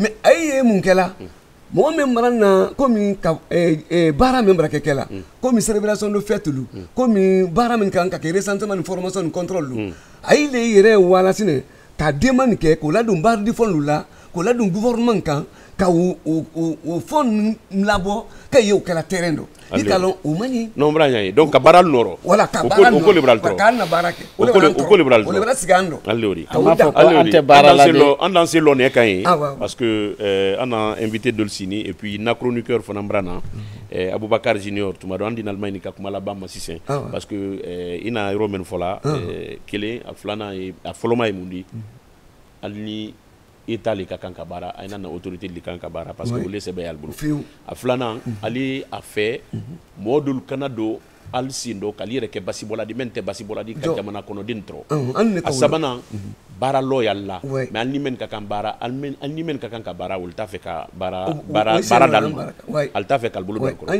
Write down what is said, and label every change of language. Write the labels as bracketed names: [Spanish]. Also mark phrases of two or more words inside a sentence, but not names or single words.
[Bambara] mais a yi ye mun kɛla mɔgɔ min mara na komi ka baara min bara kɛ kɛla komi [French] célébration de fête [Bambara] lu komi baara min kan ka kɛ recensement ni formation ni contrôle lu a yi le yɛrɛ wala sinɛ ka demande kɛ k'o ladon [French] barre de fond [Bambara] lu la k'o ladon gouvernement kan ka o fond labɔ ka ye o kɛla terrain dɔ i ka lɔn o man ɲi. non bra ɲa donc ka baara nɔrɔ voilà ka baara nɔrɔ o ko le bra tɔrɔ k'an na baara kɛ o ko le bra tɔrɔ o le bra sigi an dɔ ale ori an b'a fɔ ko an tɛ baara la de an dan se lɔn ne kan ye [French] parce que [Bambara] an a invité dɔ sini [French] et puis [Bambara] na chroniqueur fana bra na Aboubacar Junior tuma dɔ an di n'Allemagne ni ka kuma laban ma sisan [French] parce que [Bambara] i na yɔrɔ min fɔ la kelen a filanan ye a fɔlɔma ye mun di hali ni État le ka kan ka baara a na autorité le kan ka baara [French] parce que [Bambara] olu sɛbɛn y'ale bolo a filanan ale a fɛ mɔgɔ dɔw kana don hali sen dɔ k'ale yɛrɛ kɛ basibɔla di min tɛ basibɔla di ka jamana kɔnɔden tɔrɔ a sabanan baara lɔ y'ale la mais hali ni min ka kan baara hali ni min ka kan ka baara olu t'a fɛ ka baara d'ale ma ale t'a fɛ k'ale bolo don a kɔrɔ